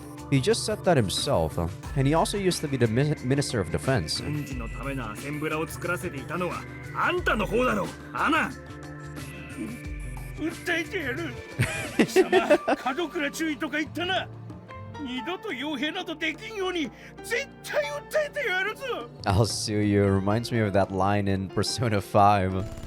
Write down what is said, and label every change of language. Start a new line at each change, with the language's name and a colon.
English: He just said that himself, and he also used to be the Minister of Defense.
Japanese: 軍事のためのアセンブラを作らせていたのはあんたの方だろう、アナン。訴えてやる。貴様、門倉注意とか言ったな。二度と傭兵などできんように絶対訴えてやるぞ。
English: I'll sue you. Reminds me of that line in Persona 5.